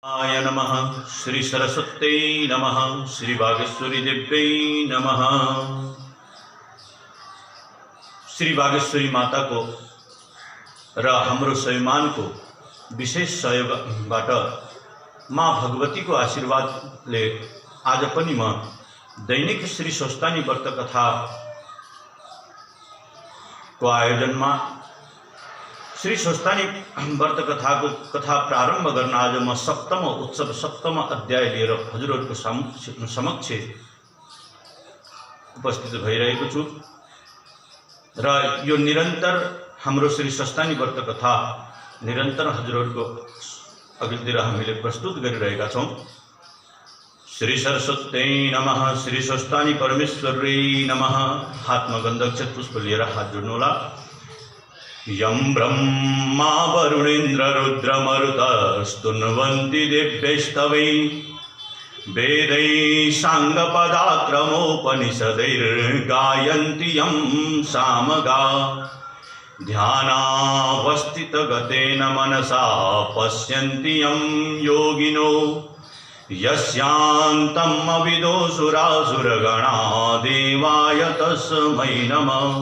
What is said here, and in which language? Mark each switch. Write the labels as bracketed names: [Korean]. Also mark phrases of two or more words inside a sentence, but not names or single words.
[Sanskrit] आय नमः। श्री सरस्वत्यै नमः। श्री बागेश्वरी देव्यै नमः। [Nepali] श्री बागेश्वरी माता को र हाम्रो स्वयंमान को विशेष सहयोगबाट माँ भगवती को आशीर्वादले आज पनि म दैनिक श्री स्वस्थानी व्रत कथा को आयोजनमा श्री स्वस्थानी व्रत कथा प्रारंभ गर्न आज म सप्तम उत्सव सप्तम अध्याय लिएर हजुरहरूको समक्ष उपस्थित भइरहेको छु र यो निरन्तर हाम्रो श्री स्वस्थानी व्रत कथा निरन्तर हजुरहरूको अघिल्तिर हामीले प्रस्तुत गरिरहेका छौं। [Sanskrit] श्री सरस्वत्यै नमः। श्री स्वस्थानी परमेश्वरै नमः। [Nepali] हातमा गन्धक्षत पुष्प लिएर हात जोड्नुहोला। [Sanskrit] यं ब्रह्मा वरुणेन्द्र रुद्रमरुतस्तुन्वन्ति दिव्यैस्तवै वेदै साङ्गपदाक्रमोपनिषदैर्गायन्ति यं सामगा ध्यानावस्थितगतेन मनसा पश्यन्ति यं योगिनो यस्यान्तम् अविदुसुरासुरगणा देवाय तस्मै नमः।